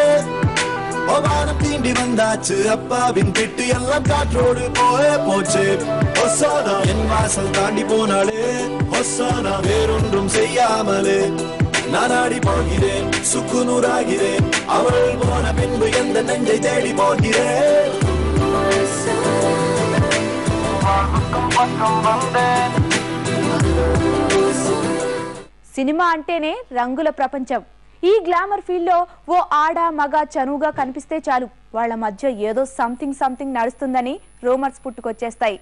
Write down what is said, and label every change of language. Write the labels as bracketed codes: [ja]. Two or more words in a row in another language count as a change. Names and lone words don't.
[ta] வானம் தீண்டி வந்தாச்சு, அப்பாவின் திட்டு எல்லாம் காற்றோடு போயே போச்சு. ஒசானா என் வாசல் தாண்டி போனாலே, ஒசானா வேறொன்றும் செய்யாமலே நான் ஆடி போகிறேன், சுக்குநூறாகிறேன். அவள் போன பின்பு எந்த நெஞ்சை தேடி போகிறேன். [te] సినిమా అంటేనే రంగుల ప్రపంచం. ఈ [en] glamour field [te] లో ఓ ఆడ మగ చనువుగా కనిపిస్తే చాలు, వాళ్ళ మధ్య ఏదో సంథింగ్ నడుస్తుందని రూమర్స్ పుట్టుకొచ్చేస్తాయి.